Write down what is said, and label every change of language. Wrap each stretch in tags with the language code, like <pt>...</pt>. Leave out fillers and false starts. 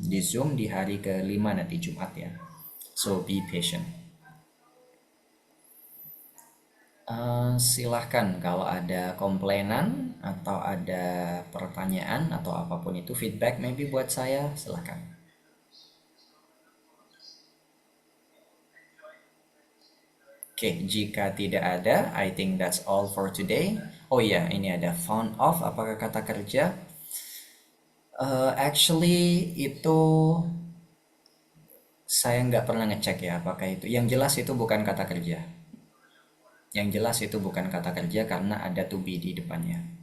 <id>Di Zoom di hari ke-5 nanti Jumat ya.</id> <en>So be patient.</en> <id>Silahkan kalau ada komplainan atau ada pertanyaan atau apapun itu feedback maybe buat saya, silahkan. Oke, jika tidak ada,</id> <en>I think that's all for today.</en> <id>Oh iya, ini ada found of, apakah kata kerja? Actually itu saya nggak pernah ngecek ya apakah itu. Yang jelas itu bukan kata kerja. Yang jelas itu bukan kata kerja karena ada to be di depannya.</id>